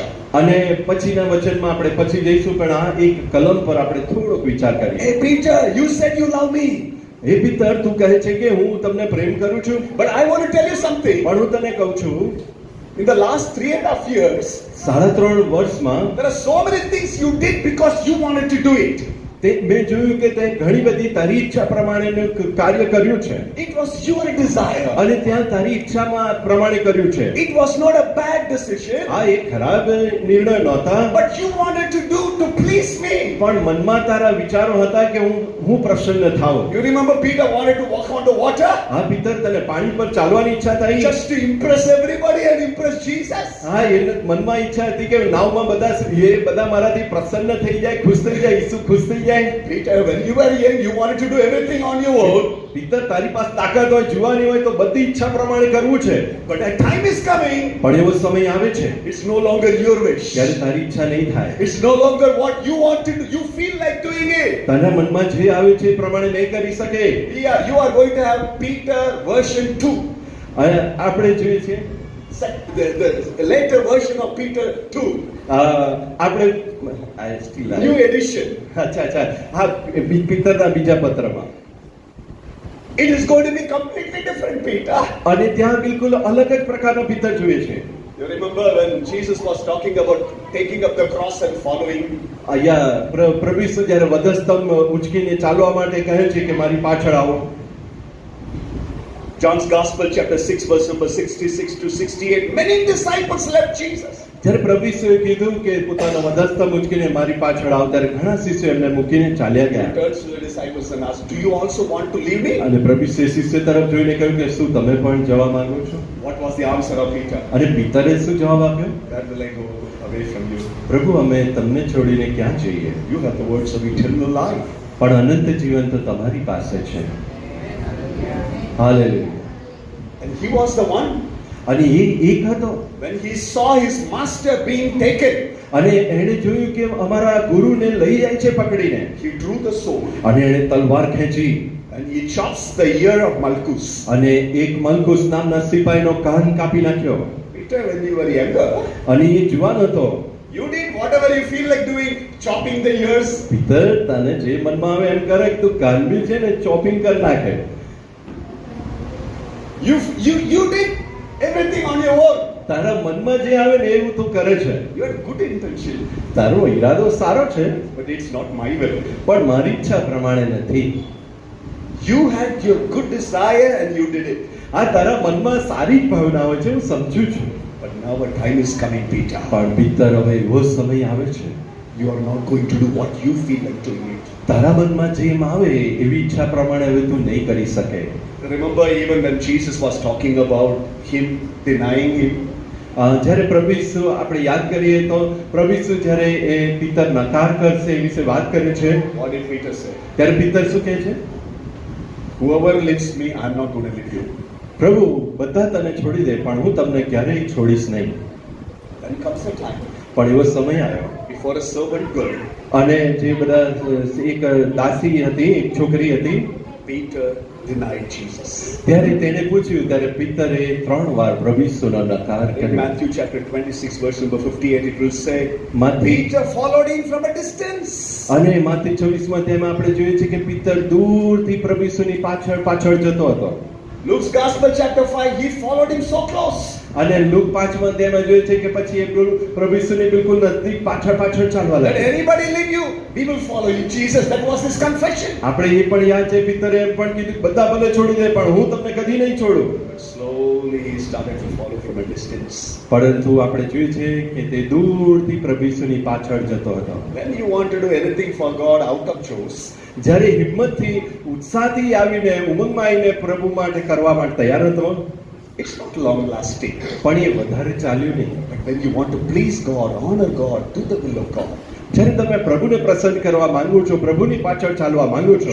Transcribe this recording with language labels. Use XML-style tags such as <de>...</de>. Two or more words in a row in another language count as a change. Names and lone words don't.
<gu>અને પછીના વચનમાં આપણે પછી જઈશું પણ આ એક કલમ પર આપણે થોડોક વિચાર કરીએ</gu> <en>Hey Peter, you said you love me,</en> <gu>હે પિતર તું કહે છે કે હું તમને પ્રેમ કરું છું</gu> <en>but I want to tell you something.</en> <gu>પણ હું તને કહું છું</gu> <en>In the last 3.5 years,</en> <gu>3.5 વર્ષમાં</gu> <en>there are so many things you did because you wanted to do it.</en> <gu>મેં જોયું કે તે ઘણી બધી તારી ઈચ્છા પ્રમાણેનું કાર્ય કર્યું છે</gu> <en>It was your desire.</en> <gu>અને ત્યાં તારી ઈચ્છામાં પ્રમાણે કર્યું છે</gu> <en>It was not a bad decision,</en> <gu>આ એક ખરાબ નિર્ણય નહોતા</gu> <en>but you wanted to do to please me.</en> <gu>પણ મનમાં તારા વિચારો હતા કે હું પ્રસન્ન થાઉં</gu> <en>You remember Peter wanted to walk on the water</en> <gu>હા પિતર તને પાણી પર ચાલવાની ઈચ્છા થઈ</gu> <en>just to impress everybody and impress Jesus.</en> <gu>હા એને મનમાં ઈચ્છા હતી કે નાવમાં બધા મારાથી પ્રસન્ન થઈ જાય ખુશ થઈ જાય ઈસુ ખુશ થઈ જાય</gu> <en>Peter, when you were young, you wanted to do everything on your own.</en> <gu>પિતર તારી પાસે તાકાત હોય જુવાની હોય તો બધી ઈચ્છા પ્રમાણે કરવું છે</gu> <en>But a time is coming,</en> <gu>પણ એવો સમય આવે છે</gu> <en>it's no longer your wish.</en> <gu>ત્યારે તારી ઈચ્છા નહીં થાય</gu> <en>It's no longer what you want to do. You feel like doing it.</en> <gu>તારા મનમાં જે આવે છે એ પ્રમાણે નહીં કરી શકે</gu> <en>Yeah, you are going to have Peter version 2.</en> <gu>અને આપણે જોઈએ છીએ</gu> <en>The later version of Peter 2.</en> <gu>આપણે</gu> <en>New edition.</en> <gu>અચ્છા હા પિતરના બીજા પત્રમાં</gu> <en>It is going to be completely different, Peter.</en> <gu>અને ત્યાં બિલકુલ અલગ જ પ્રકારનો પિતર જોઈએ છે</gu> <en>You remember when Jesus was talking about taking up the cross and following?</en> <gu>અહીંયા પ્રભુ ઈસુ જ્યારે વધસ્તંભ ઉંચકીને ચાલવા માટે કહે છે કે મારી પાછળ આવો</gu> <en>John's Gospel, chapter 6, verse number 66 to 68. Many disciples left Jesus.</en> <gu>જ્યારે પ્રભુ ઈસુએ કીધું કે પોતાનો વધસ્તંભ ઉંચકીને મારી પાછળ આવો ત્યારે ઘણા શિષ્યો એમને મૂકીને ચાલ્યા</gu> <en>He</en> <gu>ગયા</gu> <en>turns to the disciples and asks, do you also want to leave me?</en> <gu>અને પ્રભુ ઈસુએ શિષ્ય તરફ જોઈને કહ્યું કે શું તમે પણ જવા માંગો છો</gu> <en>What was the answer of Peter?</en> <gu>અને પિતરે શું જવાબ આપ્યો</gu> <en>Where will I go away from you?</en> <gu>પ્રભુ અમે તમને છોડીને ક્યાં જઈએ</gu> <en>You have the words of eternal life.</en> <gu>પણ અનંત જીવન તો તમારી પાસે છે હાલેલુયા</gu> <en>And he was the one.</en> <gu>અને એ એક હતો.</gu> <en>When he saw his master being taken,</en> <gu>અને એણે જોયું કે અમારા ગુરુને લઈ જાય છે પકડીને,</gu> <en>he drew the sword</en> <gu>અને એણે તલવાર ખેંચી</gu> <en>and he chops the ear of Malchus.</en> <gu>અને એક મલકુસ નામના સિપાહીનો કાન કાપી નાખ્યો.</gu> <en>Peter, when you were younger,</en> <gu>અને એ જુવાન હતો.</gu> <en>you did whatever you feel like doing, chopping the ears.</en> <gu>પિતર, તને જે મનમાં આવે એમ કરે કે તું કાન બી છે ને ચોપિંગ કરી નાખે.</gu> <en>You did everything on your own.</en> <gu>તારા મનમાં જે આવે ને એવું તું કરે છે.</gu> <en>You had good intention,</en> <gu>તારો ઈરાદો સારો છે,</gu> <en>but it's not my will.</en> <gu>પણ મારી ઈચ્છા પ્રમાણે નથી.</gu> <en>You had your good desire and you did it.</en> <gu>આ તારા મનમાં સારી જ ભાવનાઓ છે, હું સમજુ છું.</gu> <en>But now a time is coming, Peter.</en> <gu>પણ પિતર, હવે એવો સમય આવે છે,</gu> <en>You are not going to do what you feel like doing it.</en> <gu>તારા મનમાં જેમ આવે એવી ઈચ્છા પ્રમાણે હવે તું નહીં કરી શકે.</gu> <en>Remember, even when Jesus was talking about him denying him,</en> <gu>જ્યારે પ્રભુ ઈસુ આપણે યાદ કરીએ તો પ્રભુ ઈસુ જ્યારે એ પિતર નકાર કરશે એ વિશે વાત કરે છે,</gu> <en>what did Peter say?</en> <gu>ત્યારે પિતર શું કહે છે?</gu> <en>Whoever leaves me, I'm not going to leave you.</en> <gu>પ્રભુ, બધા તને છોડી દે પણ હું તમને ક્યારેય છોડીશ નહીં.</gu> <en>Then comes the time.</en> <gu>પણ એવો સમય આવ્યો</gu> <en>Before a servant girl,</en> <gu>અને જે બધા એક દાસી હતી, એક છોકરી હતી,</gu> <en>Peter denied Jesus.</en> <gu>ત્યારે તેને પૂછ્યું, ત્યારે પિતરે 3 વાર પ્રભુ ઈસુનો નકાર</gu> <en>In</en> <gu>કર્યો.</gu> <en>Matthew chapter 26, verse number 58, it will say,</en> <gu>માથી</gu> <en>Peter followed him from a distance.</en> <gu>અને માથી 24માં તેમાં આપણે જોઈએ છે કે પિતર દૂરથી પ્રભુ ઈસુની પાછળ જતો હતો.</gu> <en>Luke's Gospel chapter 5, he followed him so close.</en> <gu>અને લુક 5માં તેમાં જોઈએ છે કે પછી એ પ્રભુ ઈસુની બિલકુલ નજીક પાછળ ચાલવા</gu> <en>Let</en> <gu>લાગ્યા.</gu> <en>anybody leave you, we will follow you, Jesus. That was his confession.</en> <gu>આપણે એ પણ યાદ છે, પિતરે એમ પણ કીધું બધા ભલે છોડી દે પણ હું તમને કદી નહીં છોડું.</gu> <en>But slowly he started to follow from a distance.</en> <gu>પરંતુ આપણે જોઈએ છે કે તે દૂરથી પ્રભુ ઈસુની પાછળ જતો હતો.</gu> <en>When you want to do anything for God out of Joes,</en> <gu>જ્યારે હિંમતથી ઉત્સાહથી આવીને ઉમંગમાં આવીને પ્રભુ માટે કરવા માટે તૈયાર હતો,</gu> <en>it's not long lasting.</en> <gu>પણ એ વધારે ચાલ્યું નહીં.</gu> <en>But when you want to please God, honor God, do the will of God,</en> <gu>જ્યારે તમે પ્રભુને પ્રસન્ન કરવા માંગો છો, પ્રભુની પાછળ ચાલવા માંગો છો,</gu>